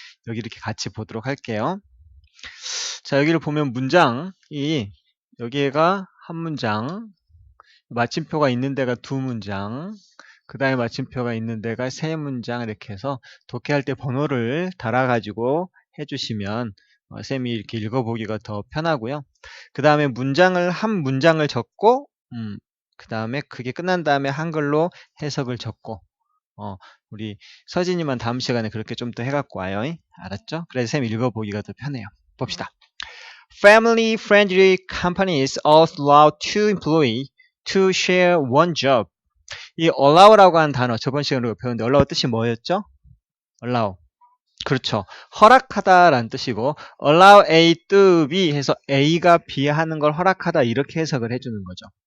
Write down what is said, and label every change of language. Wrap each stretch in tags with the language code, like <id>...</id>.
<ko>여기 이렇게 같이 보도록 할게요. 자, 여기를 보면 문장이 여기가 한 문장, 마침표가 있는 데가 두 문장, 그 다음에 마침표가 있는 데가 세 문장 이렇게 해서 독해할 때 번호를 달아가지고 해주시면 쌤이 이렇게 읽어보기가 더 편하고요. 그 다음에 한 문장을 적고 그 다음에 그게 끝난 다음에 한글로 해석을 적고 우리 서진이만 다음 시간에 그렇게 좀 더 해갖고 와요. 알았죠? 그래서 쌤 읽어보기가 더 편해요. 봅시다.</ko> <en>Family-friendly companies allow two employees to share one job.</en> <ko>이 allow라고 하는 단어 저번 시간에 우리가 배웠는데 allow 뜻이 뭐였죠? allow. 그렇죠. 허락하다라는 뜻이고</ko> <en>allow A to B</en> <ko>해서 A가 B 하는 걸 허락하다 이렇게 해석을 해주는 거죠.</ko>